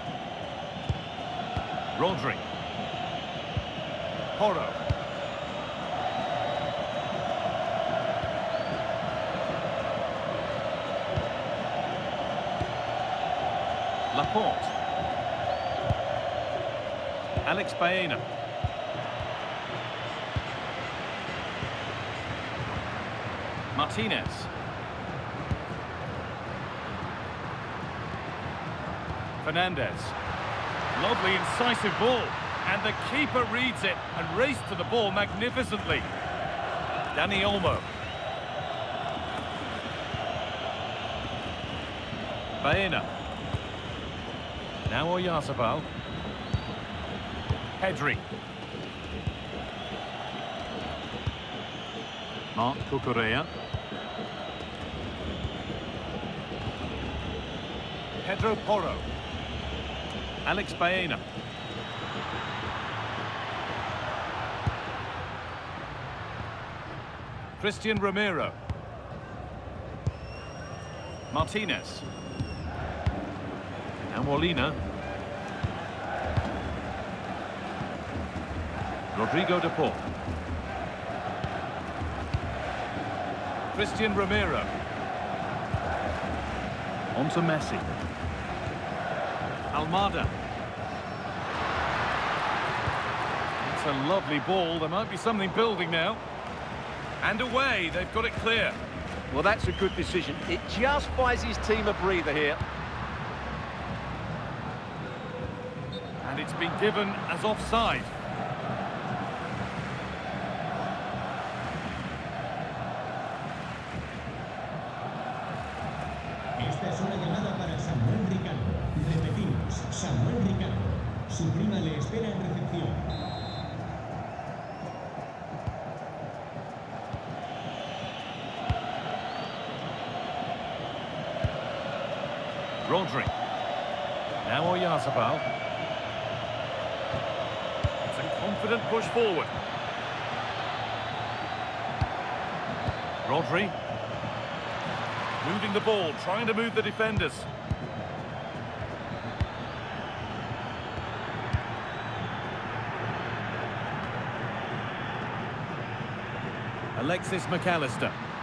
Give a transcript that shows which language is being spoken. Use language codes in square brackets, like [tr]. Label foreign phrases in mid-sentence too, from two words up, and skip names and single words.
[en] Rodri. Porro. Laporte. Alex Baena. Martinez. Fernandez. Lovely incisive ball. And the keeper reads it and raced to the ball magnificently. Dani Olmo. Baena. Now Oyarzabal. Pedri. Marc Cucurella. Pedro Porro. Alex Baena. Christian Romero. Martinez. And Molina. Rodrigo de Paul. Christian Romero. On to Messi. Almada. It's a lovely ball. There might be something building now. And away, they've got it clear. Well, that's a good decision. It just buys his team a breather here. And it's been given as offside. [es] Esta es una llamada para Samuel Ricardo. Repetimos, Samuel Ricardo. Su prima le espera en recepción. [en] Rodri. Now Oyarzabal. It's a confident push forward. Rodri. Moving the ball, trying to move the defenders. Alexis McAllister.